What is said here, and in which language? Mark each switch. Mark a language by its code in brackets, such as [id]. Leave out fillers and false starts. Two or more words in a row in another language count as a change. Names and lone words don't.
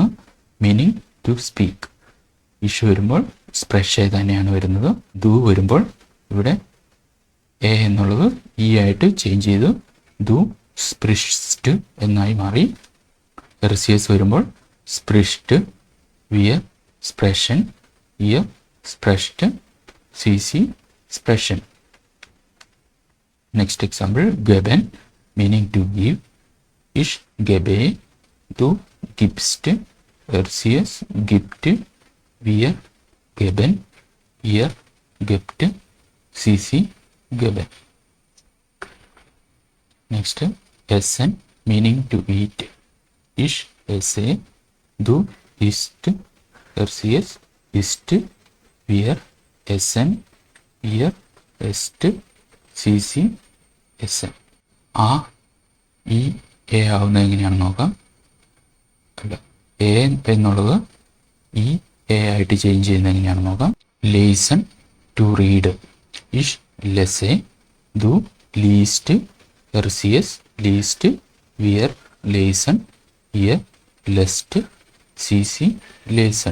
[en] meaning to speak. [ml] ഇഷ് വരുമ്പോൾ സ്പ്രെഷ് തന്നെയാണ് വരുന്നത്. ദു വരുമ്പോൾ ഇവിടെ എ എന്നുള്ളത് ഇ ആയിട്ട് ചേഞ്ച് ചെയ്തു. [de] du sprichst [ml] എന്നായി മാറി. RCS വരുമ്പോൾ സ്പ്രിഷ്ഡ്. [de] wir sprechen, ihr sprecht, sie sprechen. [en] Next example, geben, meaning to give. [de] Ich gebe, du gibst, sie gibt, wir geben, ihr gebt, sie geben. [en] Next, essen, meaning to eat. [de] Ich esse, du isst, sie isst, wir essen, ihr esst, sie essen. [ml] ആ ഈ എ ആവുന്നത് എങ്ങനെയാണെന്ന് നോക്കാം. അല്ല, എ എന്നുള്ളത് ഈ എ ആയിട്ട് ചേഞ്ച് ചെയ്യുന്നത് എങ്ങനെയാണെന്ന് നോക്കാം. [en] ലേസൺ to read. [de] Ich lese, du liest, er sie es liest, wir lesen, ihr lest, sie lesen.